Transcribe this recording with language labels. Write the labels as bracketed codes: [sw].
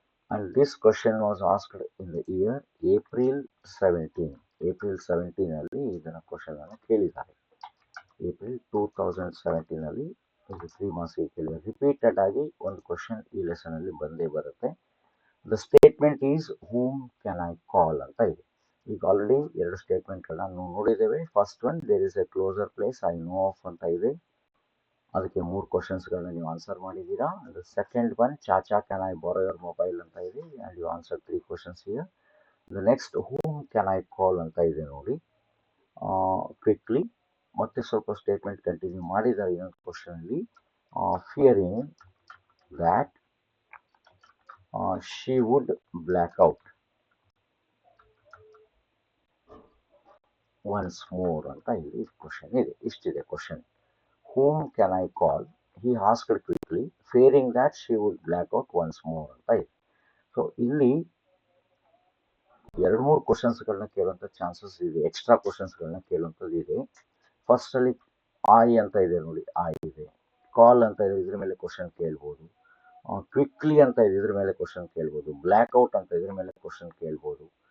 [en] And this question was asked in the year April 17 [kn] ಅಲ್ಲಿ ಇದನ್ನ question ಅನ್ನು ಕೇಳಿದ್ದಾರೆ. ಏಪ್ರಿಲ್ 2017 ಅಲ್ಲಿ ಇದು 3 ಮಾರ್ಕ್ಸ್ಗೆ ಕೇಳಿದ್ದಾರೆ. ರಿಪೀಟೆಡ್ ಆಗಿ ಒಂದು ಕ್ವಶನ್ ಈ ಲೆಸನ್ ಅಲ್ಲಿ ಬಂದೇ ಬರುತ್ತೆ. [en] the statement is whom can I call [kn] ಅಂತ ಇದೆ. ಈಗ ಆಲ್ರೆಡಿ 2 ಸ್ಟೇಟ್ಮೆಂಟ್ಗಳನ್ನ ನಾವು ನೋಡಿದ್ದೇವೆ. First one, [en] there is a closer place I know of [kn] ಅಂತ ಇದೆ, ಅದಕ್ಕೆ 3 ಕ್ವಶನ್ಸ್ಗಳನ್ನ ನೀವು ಆನ್ಸರ್ ಮಾಡಿದ್ದೀರಾ. [en] second one, ಚಾಚಾ can I borrow your mobile [kn] ಅಂತ ಇದೆ, [en] And you answer 3 questions here. The next whom can I call [kn] ಅಂತ ಇದೆ ನೋಡಿ, [en] Quickly. [kn] ಮತ್ತೆ ಸ್ವಲ್ಪ ಸ್ಟೇಟ್ಮೆಂಟ್ ಕಂಟಿನ್ಯೂ ಮಾಡಿದ್ದಾರೆ ಇನ್ನೊಂದು ಕ್ವಶನಲ್ಲಿ, [en] fearing that she would black out once more [kn] ಅಂತ ಇಲ್ಲಿ ಕ್ವಶನ್ ಇದೆ. ಇಷ್ಟಿದೆ question. [en] whom can I call? He asked quickly, fearing that she would black out once more [kn] ಅಂತ ಇದೆ. ಸೊ ಇಲ್ಲಿ 2-3 ಕ್ವಶನ್ಸ್ಗಳನ್ನ ಕೇಳುವಂಥ ಚಾನ್ಸಸ್ ಇದೆ, ಎಕ್ಸ್ಟ್ರಾ ಕ್ವಶನ್ಸ್ಗಳನ್ನ ಕೇಳುವಂಥದ್ದು ಇದೆ. ಫಸ್ಟ್ ಅಲ್ಲಿ ಐ ಅಂತ ಇದೆ ನೋಡಿ, ಐ ಇದೆ. ಕಾಲ್ ಅಂತ ಇದೆ, ಇದ್ರ ಮೇಲೆ ಕ್ವಶನ್ ಕೇಳ್ಬೋದು. ಕ್ವಿಕ್ಲಿ ಅಂತ ಇದೆ, ಇದ್ರ ಮೇಲೆ ಕ್ವಶನ್ ಕೇಳ್ಬೋದು. ಬ್ಲ್ಯಾಕ್ ಔಟ್ ಅಂತ ಇದ್ರ ಮೇಲೆ ಕ್ವಶನ್ ಕೇಳ್ಬೋದು.